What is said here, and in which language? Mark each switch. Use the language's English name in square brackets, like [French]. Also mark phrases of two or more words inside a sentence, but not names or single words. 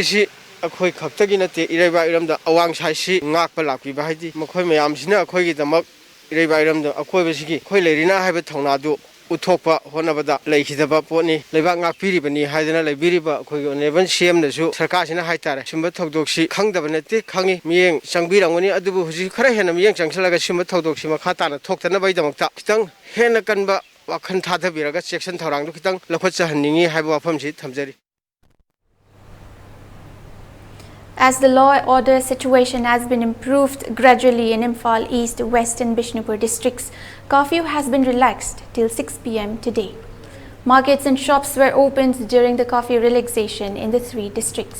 [Manipuri] si akhoi khaktagi nate ireba iramda awang sai si ngakpa lakpi ba haidi makhoi mayam sina akhoi gi damak ireba iramda akhoi basigi khoi leirina haiba thongna du uthokpa honabada leikidaba poni leiba ngakpiri bani haidana leibiriba akhoi oneban cm na su sarkar sina haitare sumba thogdoksi khangdaba nate khangi miyeng changbirangoni adubu huji khara hena miyeng changchalaga sumba thogdoksi makha tana thoktana bai damakta kitang hena kanba wakhan thadhabiraga section thorang du kitang lakhotcha hanningi haiba wafam si thamjari. [English] As the law and order situation has been improved gradually in Imphal East, West and Bishnupur districts, curfew has been relaxed till 6 p.m. today. Markets and shops were opened during the curfew relaxation in the 3 districts.